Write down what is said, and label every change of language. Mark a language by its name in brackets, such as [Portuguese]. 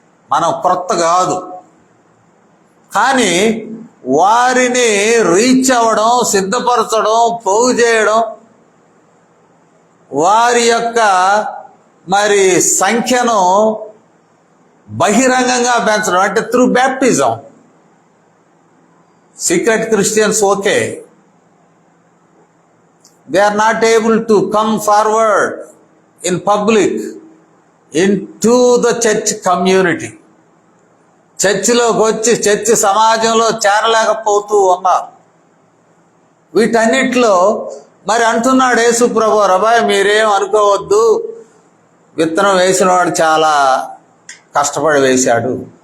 [Telugu] మనం క్రొత్త కాదు, కానీ వారిని రీచ్ అవ్వడం, సిద్ధపరచడం, పోగు చేయడం, వారి యొక్క మరి సంఖ్యను బహిరంగంగా పెంచడం, అంటే [English] Through baptism. Secret Christians okay, they are not able to come forward in public into the church community. [Telugu] చర్చిలోకి వచ్చి చర్చి సమాజంలో చేరలేకపోతూ ఉన్నారు. వీటన్నిటిలో మరి అంటున్నాడు యేసు ప్రభు, రబాయ్ మీరేం అనుకోవద్దు, విత్తనం వేసినవాడు చాలా కష్టపడి వేశాడు.